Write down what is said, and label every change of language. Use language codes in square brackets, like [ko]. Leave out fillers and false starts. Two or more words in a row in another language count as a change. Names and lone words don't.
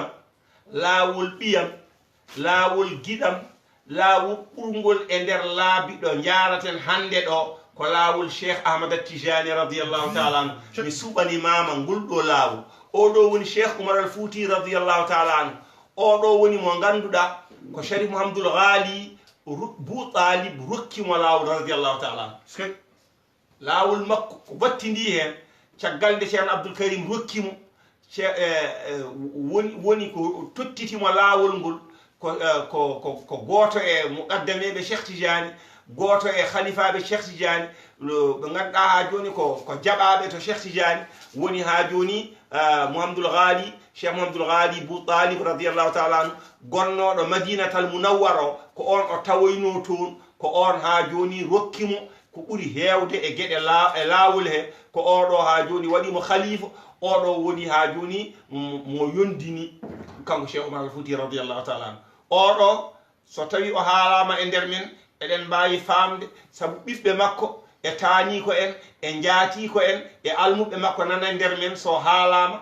[ff] laawol ɓiyam laawol giɗam laawol ɓurgol e nder laabi ɗo jaraten hande ɗo ko laawol cheikh ahmad tijani [ar] رضي الله تعالى عنه [ff] mi suɓanimama ngol ɗo laawol oɗo woni cheikh oumar al fouti [ar] رضي الله تعالى عنه [ff] oɗo woni mo ganduɗa ko sharif mouhamadoul ghali bou talib rokkimo laawol [ar] رضي الله تعالى عنه [ff] laawol makko ko battindi hen caggal nde ceerno abdoul karim rokkimo woni ko tottitimo laawol ngol ko goto e muqaddameɓe cheikh tidiane goto e khalifaɓe cheikh tidiane ɓe ganduɗa ha joni ko jaɓaɓe to cheikh tidiane woni ha joni mouhamadoul ghali cheikh mouhamadoul ghali bou talib [ar] رضي الله تعالى عنه [ff] gonnoɗo madinatal munawwara o ko on o tawoyno toon ko on ha joni rokkimo ko ɓuri hewde e gueɗe e laawol he ko oɗo ha joni waɗimo khalifa oɗo woni ha joni mo yondini kanko cheikh oumar al fouti [ar] رضي الله تعالى عنه [ff] oɗo so tawi o haalama e nder men eɗen mbawi famde saabu ɓiɓɓe makko e taani ko en e jaati ko en e almuɓe makko nana nder men so haalama